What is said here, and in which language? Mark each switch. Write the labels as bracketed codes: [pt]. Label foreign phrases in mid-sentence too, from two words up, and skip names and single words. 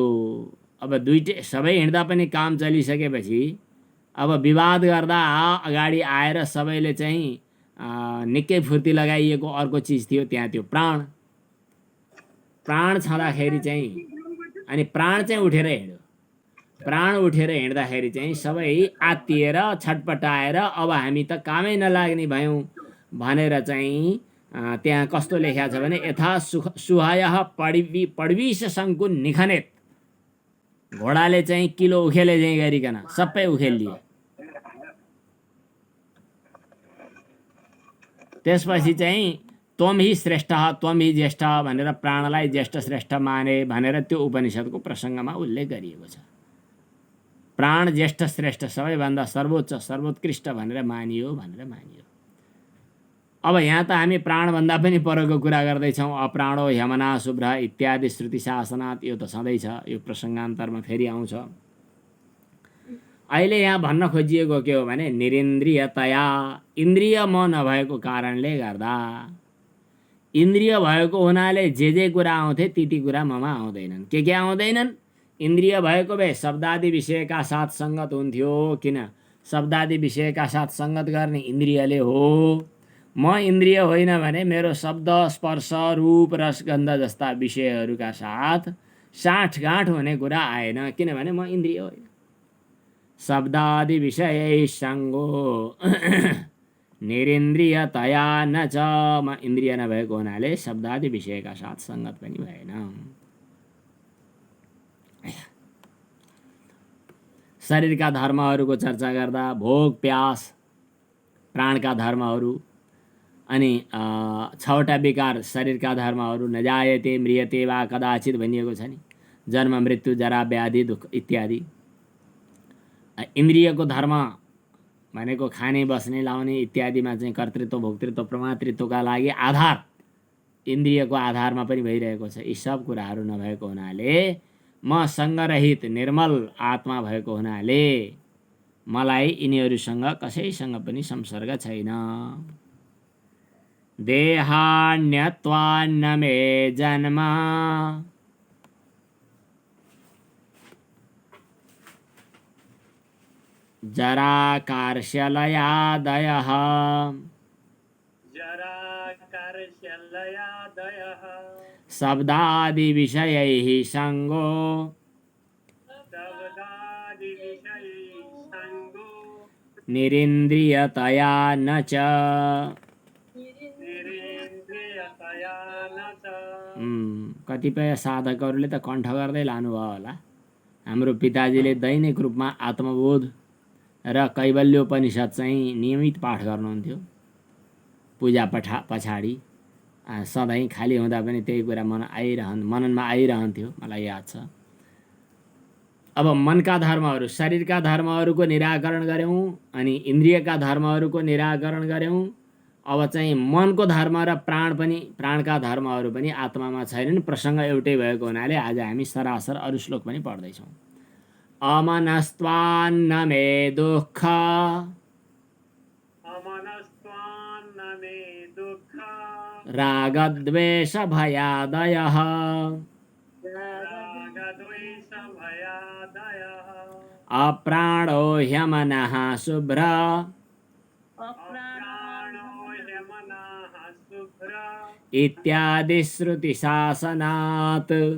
[ne] अब दुईटै सबै हिँड्दा पनि काम चलिसकेपछि अब विवाद गर्दा अगाडि आएर सबैले चाहिँ निकै फुर्ती लगाइएको अर्को चिज थियो, त्यहाँ थियो प्राण। प्राण छँदाखेरि चाहिँ अनि प्राण चाहिँ उठेर हिँड्यो। प्राण उठेर हिँड्दाखेरि चाहिँ सबै आत्तिएर छटपटाएर अब हामी त कामै नलाग्ने भयौँ भनेर चाहिँ त्यहाँ कस्तो लेखेको छ भने [sa] यथा सुहायः पडविष शङ्कुन निखनेत। [ne] घोडाले चाहिँ किलो उखेले चाहिँ गरिकन सबै उखेलिए। त्यसपछि चाहिँ [sa] त्वम हि श्रेष्ठ त्वम हि ज्येष्ठ [ne] भनेर प्राणलाई ज्येष्ठ श्रेष्ठ माने भनेर त्यो उपनिषदको प्रसङ्गमा उल्लेख गरिएको छ। प्राण ज्येष्ठ श्रेष्ठ सबैभन्दा सर्वोच्च सर्वोत्कृष्ट भनेर मानियो। अब यहाँ त हामी प्राणभन्दा पनि परको कुरा गर्दैछौँ। [sa] अप्राणो ह्यमना शुभ्र इत्यादि श्रुति शासनात् [ne] यो त सधैँ छ, यो प्रसङ्गान्तरमा फेरि आउँछ। अहिले यहाँ भन्न खोजिएको के हो भने निरिन्द्रियतया, इन्द्रिय म नभएको कारणले गर्दा, इन्द्रिय भएको हुनाले जे कुरा आउँथे ती कुरा ममा आउँदैनन्। के आउँदैनन्? इन्द्रिय भएको भए शब्दादि विषयका साथ सङ्गत हुन्थ्यो। किन? शब्दादि विषयका साथ सङ्गत गर्ने इन्द्रियले हो। म इन्द्रिय होइन भने मेरो शब्द स्पर्श रूप रसगन्ध जस्ता विषयहरूका साथ साँठगाँठ हुने कुरा आएन, किनभने म इन्द्रिय होइन। [sa] शब्दादि विषय सङ्गो निरिन्द्रियतया न च, [ne] म इन्द्रिय नभएको हुनाले शब्दादि विषयका साथ सङ्गत पनि भएन। शरीरका धर्महरूको चर्चा गर्दा भोग प्यास प्राणका धर्महरू, अनि 6वटा विकार शरीरका धर्महरू, [sa] नजायते म्रियते वा कदाचित [ne] भनिएको छ नि, जन्म मृत्यु जरा व्याधि दुःख इत्यादि। इन्द्रियको धर्म भनेको खाने बस्ने लाउने इत्यादिमा चाहिँ कर्तृत्व भोक्तृत्व प्रमातृत्वका लागि आधार इन्द्रियको आधारमा पनि भइरहेको छ। यी सब कुराहरू नभएको हुनाले म सङ्गरहित निर्मल आत्मा भएको हुनाले मलाई यिनीहरूसँग कसैसँग पनि संसर्ग छैन। [sa] देहान्यत्वान्न मे जन्म जरा कार्श्यलयादयः शब्दादि विषयैः सङ्गो निरिन्द्रियतया न च। [ne] कतिपय साधकहरूले त कण्ठ गर्दै लानुभयो होला। हाम्रो पिताजीले दैनिक रूपमा आत्मबोध र कैवल्योपनिषद चाहिँ नियमित पाठ गर्नुहुन्थ्यो पूजा पछाडि। सधैँ खाली हुँदा पनि त्यही कुरा मननमा आइरहन्थ्यो, मलाई याद छ। अब मनका धर्महरू, शरीरका धर्महरूको निराकरण गऱ्यौँ, अनि इन्द्रियका धर्महरूको निराकरण गऱ्यौँ। अब चाहिँ मनको धर्म र प्राणका धर्महरू पनि आत्मामा छैनन्। प्रसङ्ग एउटै भएको हुनाले आज हामी सरासर अरू श्लोक पनि पढ्दैछौँ। [sa] अमनस्त्वान्न मे दुःख रागद्वेष भयादयः अप्राणो ह्यमनः शुभ्र इत्यादि श्रुति शासनात्।